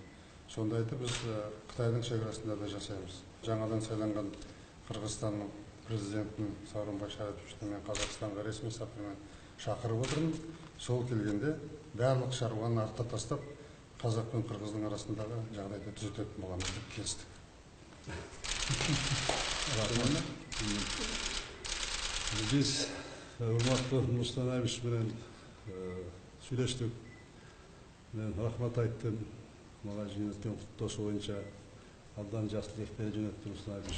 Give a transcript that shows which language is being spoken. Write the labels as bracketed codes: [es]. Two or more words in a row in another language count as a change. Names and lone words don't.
[kk] Сондайды біз Қытайдың шекарасында да жасаймыз. Жаңадан сайланған Қырғызстанның президентін Сооронбай Шариповичті мен Қазақстанға ресми сапармен шақырып отырмын. Сол келгенде барлық шаруаны артта тастап, Қазақ пен Қырғыздың арасындағы жағдайды түзететін боламыз деп келістік. [ky] Biz урматтуу Нурсултан Абишевич менен сүйлөштүк. Мен рахмат айттым. Мага жөнөткөн куттоосу боюнча абдан жакшы тилектер жөнөттү Нурсултан Абишевич.